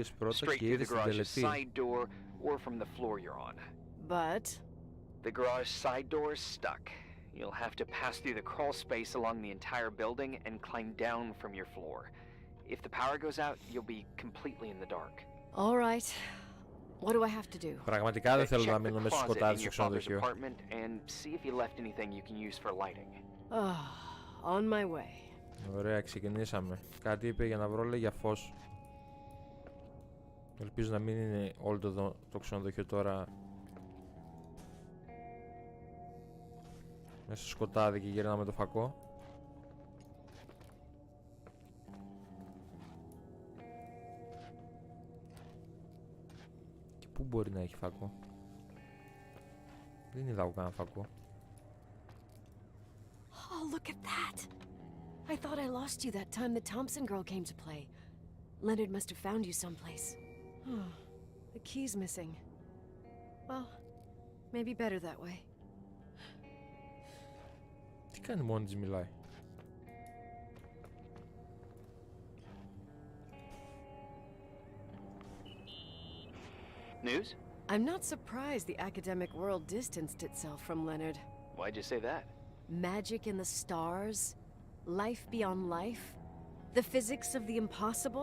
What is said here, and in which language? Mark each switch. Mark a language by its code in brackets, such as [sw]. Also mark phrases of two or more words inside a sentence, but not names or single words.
[en] Straight through the garage's side door, or from the floor you're on. But... The garage side door is stuck. You'll have to pass through the crawl space along the entire building and climb down from your floor. If the power goes out, you'll be completely in the dark. All right. What do I have to do? [el] Πραγματικά δεν θέλω να μείνω μέσα στο σκοτάδι στο ξενοδοχείο. [en] And see if you left anything you can use for lighting. On my way. [el] Ωραία, ξεκινήσαμε. Κάτι είπε για να βρω, λέει, για φως. Ελπίζω να μην είναι όλο το ξενοδοχείο τώρα μέσα στο σκοτάδι και γυρνάμε το φακό. Και πού μπορεί να έχει φακό? Δεν είδα κανένα φακό. [en] Oh, look at that! I thought I lost you that time the Thompson girl came to play. Leonard must have found you someplace. The key's missing. Well, maybe better that way. [el] Τι κάνει μόνη της, μιλάει? [en] News? I'm not surprised the academic world distanced itself from Leonard. Why'd you say that? Magic in the stars, life beyond life, the physics of the impossible.